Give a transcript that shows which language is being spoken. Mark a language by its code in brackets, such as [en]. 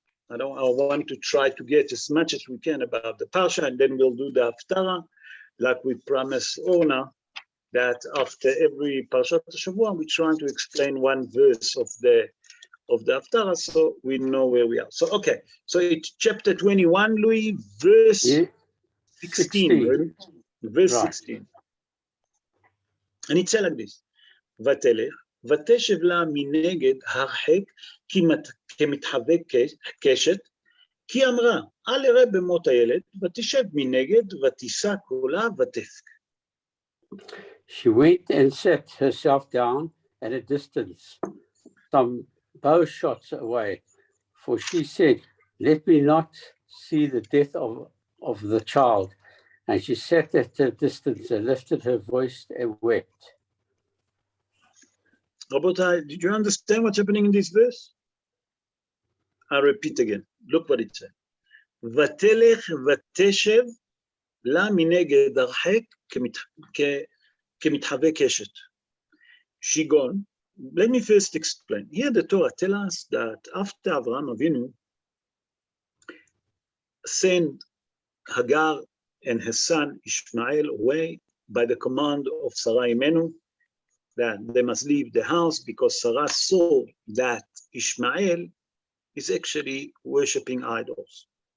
[en] I want to try to get as much as we can about the Parsha, and then we'll do the Haftarah, like we promised Orna, that after every Parshat Shavua, we're trying to explain one verse of the Haftarah, so we know where we are. So, okay, so it's chapter 21, Louis, verse 16. Verse 16. And it says like this, [he] ותלך, ותשב לה מנגד הרחק כמתחבק קשת, כי אמרה, אל אראה במות הילד, ותשב מנגד, ותישא קולה ותבכה. [en] She went and sat herself down at a distance, some bow shots away, for she said, let me not see the death of the child. And she sat at a distance and lifted her voice and wept. Rabotai, did you understand what's happening in this verse? I repeat again. Look what it said. [he] ותלך ותשב לה מנגד הרחק כמתחבא קשת. [en] She gone. Let me first explain. Here the Torah tells us that after Avraham Avinu sent Hagar and his son Ishmael away by the command of Sarah Imenu, that they must leave the house because Sarah saw that Ishmael is actually worshipping idols.